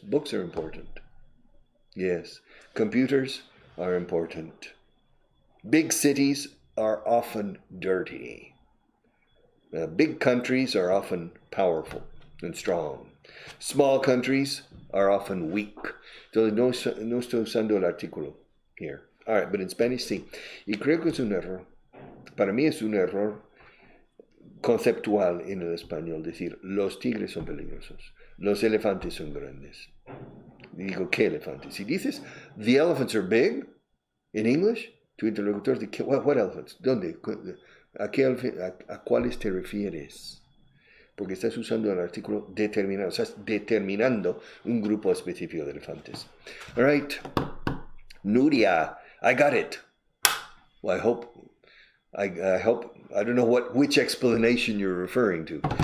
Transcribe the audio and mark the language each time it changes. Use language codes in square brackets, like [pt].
[en] Books are important. Yes. Computers are important. Big cities are often dirty. Big countries are often powerful and strong. Small countries are often weak. [es] So no estoy usando el artículo here. [en] All right, but in Spanish sí. [es] Y creo que es un error. Para mí es un error conceptual en el español decir los tigres son peligrosos, los elefantes son grandes. Digo, ¿qué elefantes? Si dices [en] the elephants are big in English, [es] tu interlocutor dice, [en] what elephants? [es] ¿Dónde? ¿A cuáles te refieres? Porque estás usando el artículo determinado, estás determinando un grupo específico de elefantes. [en] All right. Nuria, I got it. Well, I hope, I don't know which explanation you're referring to.